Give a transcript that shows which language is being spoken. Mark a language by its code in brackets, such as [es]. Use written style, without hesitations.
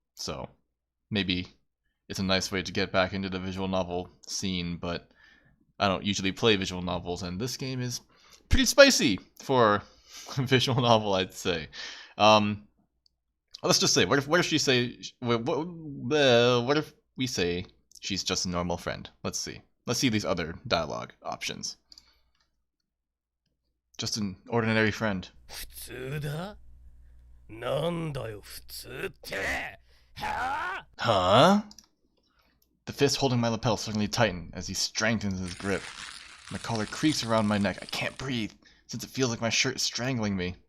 [en] So maybe it's a nice way to get back into the visual novel scene, but I don't usually play visual novels, and this game is pretty spicy for a visual novel, I'd say. Let's just say, what if she say, what if we say she's just a normal friend? Let's see these other dialogue options. Just an ordinary friend. [ja] 普通だなんだよ普通ってはあ [en] Huh? The fist holding my lapel suddenly tightened as he strengthens his grip. My collar creaks around my neck. I can't breathe, since it feels like my shirt is strangling me.